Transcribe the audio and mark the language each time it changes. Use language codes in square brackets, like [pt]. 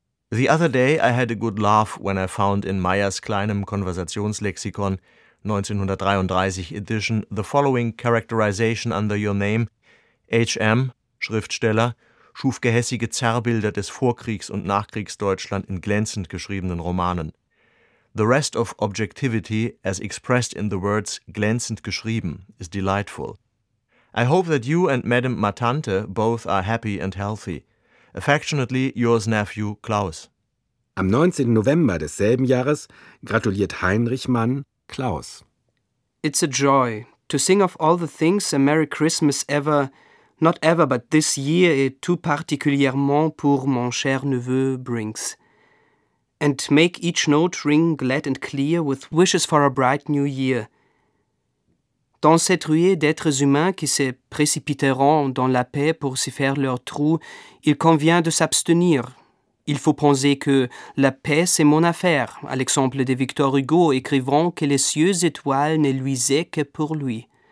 [en] The other day I had a good laugh when I found in Meyers kleinem Konversationslexikon 1933 Edition the following characterization under your name. [de] H.M., Schriftsteller, schuf gehässige Zerrbilder des Vorkriegs- und Nachkriegsdeutschland in glänzend geschriebenen Romanen. [en] The rest of objectivity, as expressed in the words [de] glänzend geschrieben, [en] is delightful. I hope that you and Madame Matante both are happy and healthy. Affectionately, yours nephew, Klaus. [de] Am 19. November desselben Jahres gratuliert Heinrich Mann Klaus. [en] It's a joy to sing of all the things a Merry Christmas ever, not ever, but this year, [fr] et tout particulièrement pour mon cher neveu, [en] brings. And make each note ring glad and clear with wishes for a bright new year. [fr] Dans cette ruée d'êtres humains qui se précipiteront dans la paix pour s'y faire leur trou, il convient de s'abstenir. Il faut penser que la paix, c'est mon affaire, à l'exemple de Victor Hugo écrivant que les cieux étoiles ne luisaient que pour lui.